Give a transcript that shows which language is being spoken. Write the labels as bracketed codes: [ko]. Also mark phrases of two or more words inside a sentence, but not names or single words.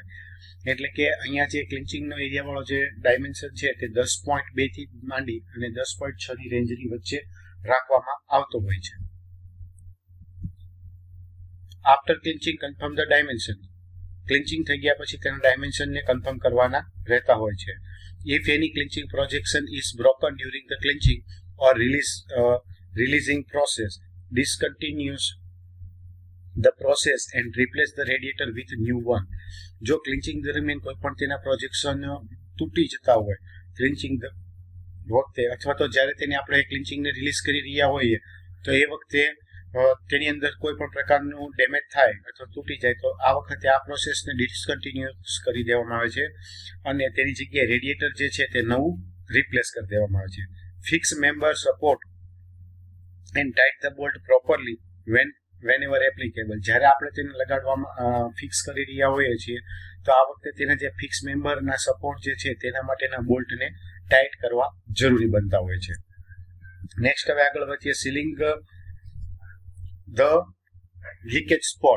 [gu] એટલે કે અહીંયા જે [en] clinchingનો area [gu] વાળો જે ડાયમેન્શન છે તે 10.2 થી માંડી અને 10.6 ની રેન્જની વચ્ચે રાખવામાં આવતો હોય છે. [en] after clinching confirm the dimension. [gu] ક્લિન્ચિંગ થઈ ગયા પછી તેના ડાયમેન્શનને કન્ફર્મ કરવાના રહેતા હોય છે. [en] If any clinching projection is broken during the clinching or releasing process, discontinues the process and replace the radiator with new one. [gu] જો ક્લિન્ચિંગ દરમિયાન કોઈ પણ તેના પ્રોજેક્શન તૂટી જતા હોય ક્લિન્ચિંગ વખતે અથવા તો જ્યારે તેને આપણે ક્લિન્ચિંગને રિલીઝ કરી રહ્યા હોઈએ તો એ વખતે તેની અંદર કોઈ પણ પ્રકારનું ડેમેજ થાય અથવા તૂટી જાય તો આ વખતે આ પ્રોસેસને ડિસકન્ટિન્યુઅસ કરી દેવામાં આવે છે અને તેની જગ્યાએ રેડિએટર જે છે તે નવું રિપ્લેસ કરી દેવામાં આવે છે. [en] fix member support and tight the bolt properly whenever applicable. [gu] જ્યારે આપણે તેને લગાડવામાં ફિક્સ કરી રહ્યા હોઈએ છીએ તો આ વખતે તેના જે [en] fix memberના [gu] સપોર્ટ જે છે તેના માટેના બોલ્ટને ટાઈટ કરવા જરૂરી બનતા હોય છે. નેક્સ્ટ હવે આગળ વધીએ [en] sealing the leakage spot.